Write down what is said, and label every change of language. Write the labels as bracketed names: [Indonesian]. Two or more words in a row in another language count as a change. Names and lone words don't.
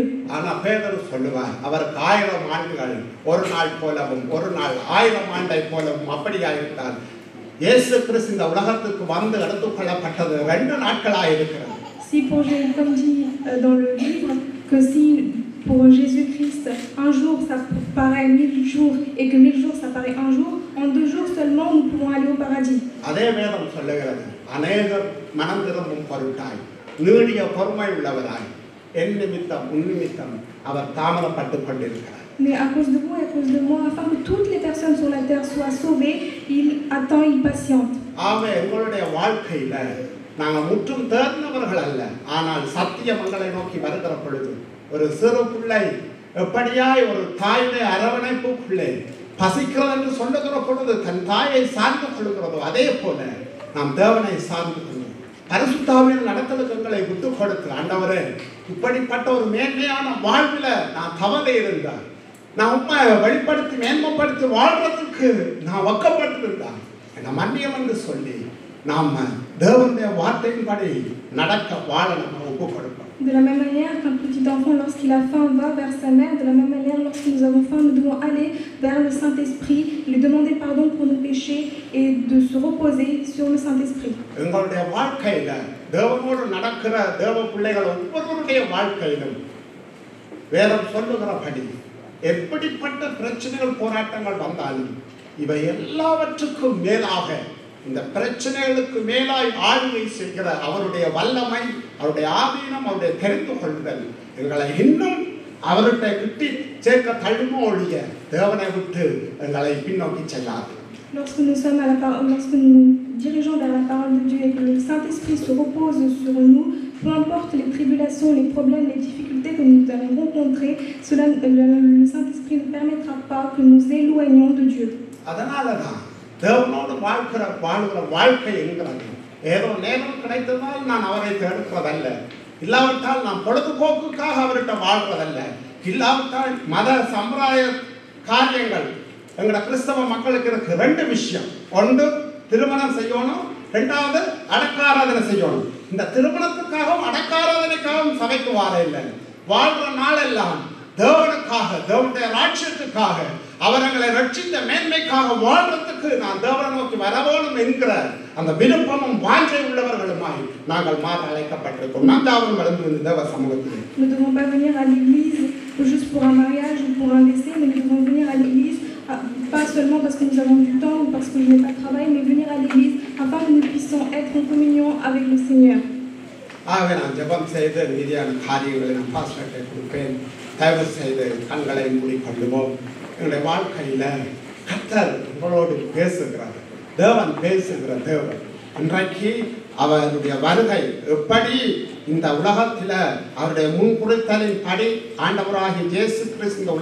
[Tamil] ஆனா பேதுரு சொல்லுவார், அவருக்கு 1000 ஆண்டுகள் ஒரு நாள் போலவும் ஒரு நாள் 1000 ஆண்டை போலவும் அப்படியாயிருந்தார். இயேசு கிறிஸ்து இந்த உலகத்துக்கு வந்து எடுத்துக்கொள்ளப்பட்டது 2 நாட்களாக இருக்கிறது. [French] Si pour Jésus, comme dit dans le livre, que si pour Jésus-Christ un jour ça paraît 1000 jours et que 1000 jours ça paraît un jour, en 2 jours seulement nous pouvons aller au paradis. [Tamil] அதே வேதம் சொல்லுகிறது, அநேகர் மனம் திரும்பும் பொருட்டாய் நீடிய பொறுமை உள்ளவராய் என் நிமித்தம் உன் நிமித்தம் அவர் தாமதப்பட்டுக் கொண்டிருக்கிறார். [French] Mais à cause de vous et à cause de moi, afin que toutes les personnes sur la terre soient sauvées, il attend, il patiente. [Tamil] ஆமே, எங்களுடைய வாழ்க்கையில நாங்கள் முற்றும் தேர்ந்தவர்கள் அல்ல, ஆனால் சத்தியம் எங்களை நோக்கி வருகிற பொழுது ஒரு சிறு பிள்ளை எப்படியாய் ஒரு தாயுடைய அரவணைப்புக்குள்ளே பசிக்கிறது என்று சொல்லுகிற பொழுது தன் தாயை சார்ந்து கொள்கிறதோ அதே போல நாம் தேவனை சார்ந்து கொள்ளும் பரிசுத்த ஆவியின் நடத்தலுக்கு எங்களை விட்டு கொடுத்து, ஆண்டவரே இப்படிப்பட்ட ஒரு மேன்மையான வாழ்வில நான் தவறே இருந்தார், நான் உண்மை வெளிப்படுத்தி மேன்மைப்படுத்தி வாழ்றதுக்கு நான் வக்கப்பட்டிருந்தேன், என்னை மன்னியம் என்று சொல்லி நாம் தேவனுடைய வார்த்தையின்படி நடக்க வாழ நம்ம ஒப்பு கொடுப்போம். [French] De la même manière qu'un petit enfant, lorsqu'il a faim, va vers sa mère, de la même manière, lorsque nous avons faim, nous devons aller vers le Saint-Esprit, lui demander pardon pour nos péchés et de se reposer sur le Saint-Esprit. [Tamil] எங்களுடைய வாழ்க்கையில தேவனோடு நடக்கிற தேவ பிள்ளைகள் ஒவ்வொருவருடைய வாழ்க்கையிலும் வேதம் சொல்லுகிறபடி எப்படிப்பட்ட பிரச்சனைகள் போராட்டங்கள் வந்தாலும் இவை எல்லாவற்றுக்கும் மேலாக இந்த பிரச்சனைகளுக்கு மேலாய் ஆளுகை செய்கிற அவருடைய வல்லமை, அவருடைய ஆதீனம், அவருடைய தெரிந்து கொள்ளுதல் எங்களை இன்னும் அவர்கிட்ட கிட்டி சேர்க்க தள்ளுமோ ஒழிய தேவனை விட்டு எங்களை பின்னோக்கி செல்லாது. [French] Lorsque nous sommes lorsque nous dirigeons vers la parole de Dieu et que le Saint-Esprit se repose sur nous, peu importe les tribulations, les problèmes, les difficultés que nous allons rencontrer, le Saint-Esprit ne permettra pas que nous éloignions de Dieu. [Tamil] அதனாலதான் தேவனோடு வாழ்கிற வாழ்க்கை என்கிறது ஏதோ நேரம் கிடைத்ததால் நான் அவரை தேடுகிறதல்ல, இல்லாவிட்டால் நான் பொழுதுபோக்குக்காக அவர்கிட்ட வாழ்றதல்ல, இல்லாவிட்டால் மத சம்பிரதாய காரியங்கள் எங்களோட கிறிஸ்தவ மக்களுக்கு இருக்கு 2 விஷயம். ஒன்று திருமணம் செய்யணும், 2வது அடக்காராதனை செய்யணும். இந்த திருமணத்துக்காகவும் அடக்காராதனைக்காகவும் சபைக்கு வாழ இல்லை, வாழ்ற நாளெல்லாம் தேவனுக்காக, தேவனுடைய ராட்சியத்துக்காக, அவர்களை ரட்சித்த மேன்மைக்காக வாழ்றதுக்கு நான் தேவனை நோக்கி வரவேணும் என்கிற அந்த விருப்பமும் வாஞ்சை உள்ளவர்களுமாய் நாங்கள் மாற அழைக்கப்பட்டிருக்கோம். நாம் தாவரம் வளர்ந்து தேவ சமூகத்தில் [French] Nous ne devons pas venir à l'église juste pour un mariage ou pour un décès, mais nous devons venir à l'église pas seulement parce que nous avons du temps ou parce que je n'ai pas de travail, mais venir à l'église afin que nous puissions être en communion avec le Seigneur. [Tamil] ஆகவே நான் ஜெபம் செய்து மீதியான காரியங்களை நான் பாஸ்டர்கிட்ட கொடுப்பேன். தயவு செய்து கண்களை மூடிக்கொள்ளுவோம். எங்களுடைய வாழ்க்கையில கர்த்தர் உங்களோடு பேசுகிறார், தேவன் பேசுகிற தேவன். இன்றைக்கு அவருடைய வருகை எப்படி இந்த உலகத்தில் அவருடைய முன்குறித்தலின் படி ஆண்டவராகிய இயேசு கிறிஸ்து இந்த